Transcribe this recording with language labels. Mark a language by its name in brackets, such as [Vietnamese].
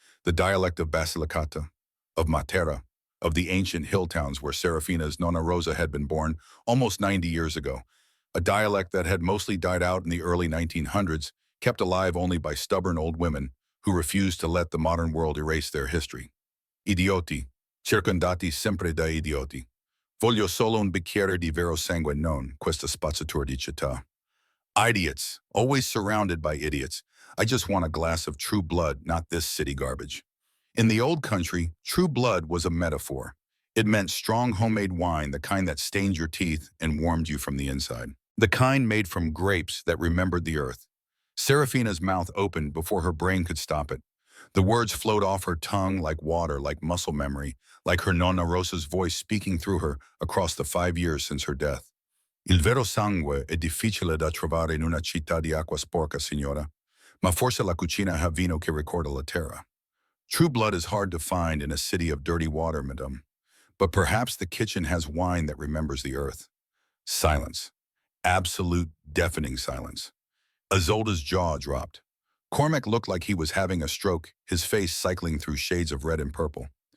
[English] The dialect of Basilicata, of Matera, of the ancient hill towns where Serafina's Nonna Rosa had been born almost 90 years ago. A dialect that had mostly died out in the early 1900s, kept alive only by stubborn old women who refused to let the modern world erase their history. [Italian] Idioti, circondati sempre da idioti. Voglio solo un bicchiere di vero sangue non questa spazzatura di città. [English] Idiots, always surrounded by idiots. I just want a glass of true blood, not this city garbage. In the old country, true blood was a metaphor. It meant strong homemade wine, the kind that stained your teeth and warmed you from the inside. The kind made from grapes that remembered the earth. Serafina's mouth opened before her brain could stop it. The words flowed off her tongue like water, like muscle memory, like her Nonna Rosa's voice speaking through her across the 5 years since her death. [Italian] Il vero sangue è difficile da trovare in una città di acqua sporca, signora, ma forse la cucina ha vino che ricorda la terra. [English] True blood is hard to find in a city of dirty water, madame, but perhaps the kitchen has wine that remembers the earth. Silence. Absolute, deafening silence. Isolde's jaw dropped. Cormac looked like he was having a stroke, his face cycling through shades of red and purple.